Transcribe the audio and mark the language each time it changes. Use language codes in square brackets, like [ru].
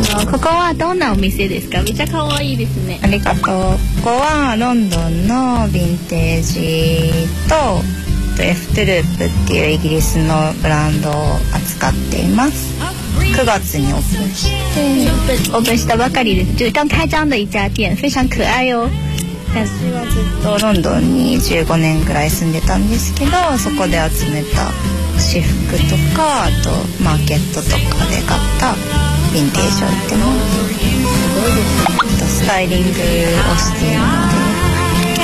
[ja] ここはどんなお店ですか？めちゃかわいいですね。ありがとう。ここはロンドンのヴィンテージとエフトループっていうイギリスのブランドを扱っています。 9月にオープンして、オープンしたばかりです。 [zh] 就刚开张的一家店，非常可爱哟。 [ja] 私はずっとロンドンに15年ぐらい住んでたんですけど、そこで集めた私服とか、あとマーケットとかで買ったヴィンテージを売ってます。スタイリングをしているので。